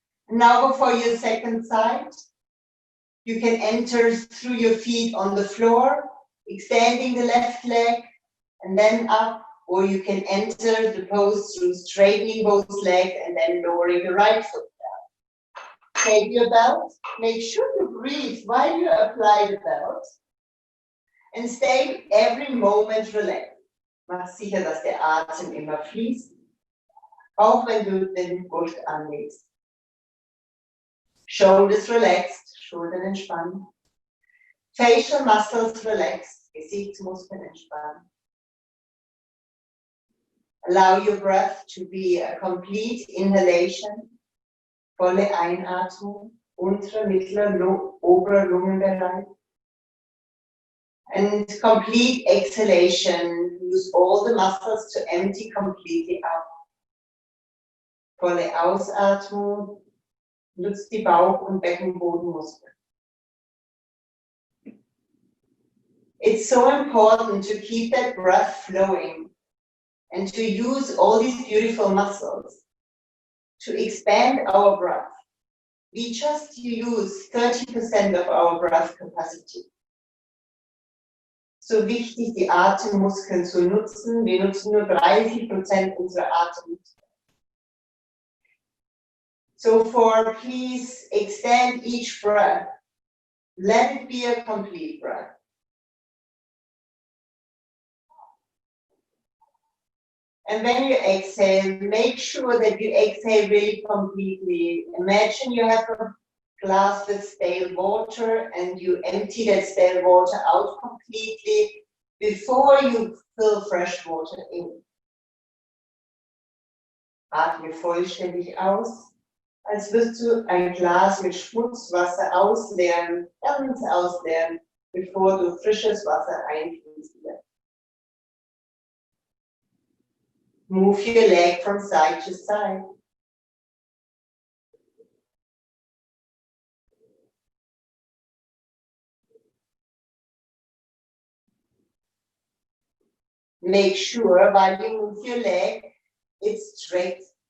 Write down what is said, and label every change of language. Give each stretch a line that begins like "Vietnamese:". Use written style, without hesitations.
English: Now go for your second side. You can enter through your feet on the floor, extending the left leg and then up, or you can enter the pose through straightening both legs and then lowering the right foot down. Take your belt, make sure you breathe while you apply the belt and stay every moment relaxed.
German: Mach sicher, dass der Atem immer fließt, auch wenn du den Gurt anlegst.
English: Shoulders relaxed,
German: Schultern entspannen.
English: Facial muscles relaxed,
German: Gesichtsmuskeln entspannen.
English: Allow your breath to be a complete inhalation,
German: volle Einatmung, unterer, mittlerer, oberer Lungenbereich.
English: And complete exhalation, use all the muscles to empty completely out.
German: Volle Ausatmung, nutzt die Bauch- und Beckenbodenmuskeln.
English: It's so important to keep that breath flowing and to use all these beautiful muscles to expand our breath. We just use 30% of our breath capacity.
German: So wichtig, die Atemmuskeln zu nutzen. Wir nutzen nur 30% unserer Atemmuskeln.
English: So please extend each breath. Let it be a complete breath. And when you exhale, make sure that you exhale really completely. Imagine you have a glass with stale water and you empty that stale water out completely before you fill fresh water in.
German: Atme vollständig aus, als würdest du ein Glas mit Schmutzwasser ausleeren, ganz ausleeren, bevor du frisches Wasser einfließen lässt.
English: Move your leg from side to side. Make sure while you move your leg, it's straight.